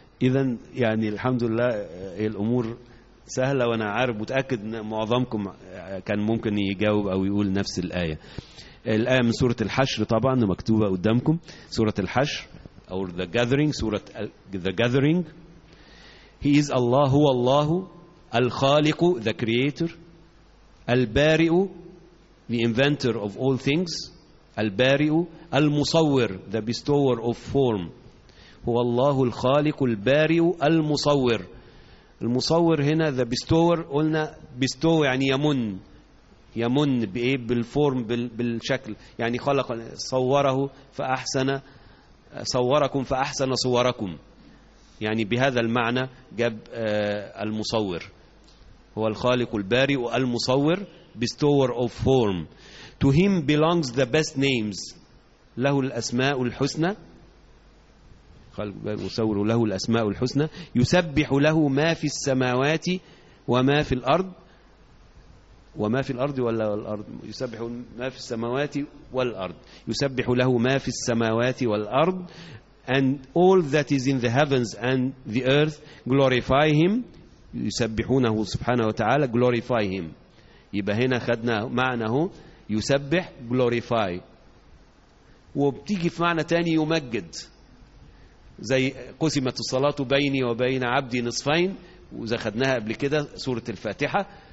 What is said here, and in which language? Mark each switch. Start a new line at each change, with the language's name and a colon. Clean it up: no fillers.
Arabic: إذن يعني الحمد لله الأمور سهلة، وأنا عارف متأكد أن معظمكم كان ممكن يجاوب أو يقول نفس الآية. الآية من سورة الحشر طبعا مكتوبة قدامكم، سورة الحشر أو
English: The Gathering،
Arabic: سورة The Gathering.
English: He is Allah،
Arabic: هو الله الخالق،
English: The Creator، البارئ، The Inventor of all things، البارئ، المصور، The Bestower of form.
Arabic: هو الله الخالق البارئ المصور. المصور هنا
English: the bestower،
Arabic: قلنا bestow يعني يمن بإيه؟ بالفورم، بالشكل، يعني خلق صوره فأحسن صوركم فأحسن صوركم، يعني بهذا المعنى جاب المصور. هو الخالق البارئ المصور،
English: bestower of form. To Him belongs the best names،
Arabic: له الأسماء الحسنى، يسبح له الأسماء الحسنى، يسبح له ما في السماوات وما في الأرض، وما في الأرض ولا الأرض، يسبح ما في السماوات والأرض، يسبح له ما في السماوات والأرض.
English: And all that is in the heavens and the earth glorify Him.
Arabic: يسبحونه سبحانه وتعالى،
English: glorify Him.
Arabic: يبقى هنا خدنا معناه يسبح، glorify، وبتيجي في معنى تاني يمجد، زي قسمت الصلاة بيني وبين عبدي نصفين، وإذا خدناها قبل كده سورة الفاتحة.